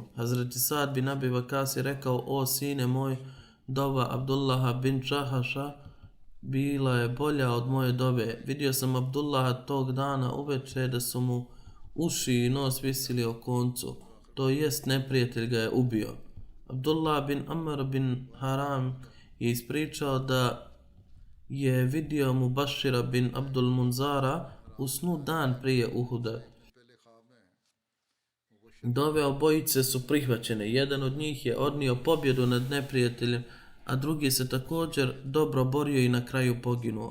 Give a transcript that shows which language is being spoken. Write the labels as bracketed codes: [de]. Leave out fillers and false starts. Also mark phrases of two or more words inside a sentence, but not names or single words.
[bs] Hazreti Sad bin Abi Vakas je rekao: o sine moj, dova Abdullaha bin Džahaša bila je bolja od moje dove. Vidio sam Abdullaha tog dana uveče da su mu uši i nos visili o koncu, to jest neprijatelj ga je ubio. Abdullah bin Amr bin Haram je ispričao da je vidio Mubašira bin Abdul Munzara u snu dan prije Uhuda. Dove obojice su prihvaćene. Jedan od njih je odnio pobjedu nad neprijateljem, a drugi se također dobro borio i na kraju poginuo.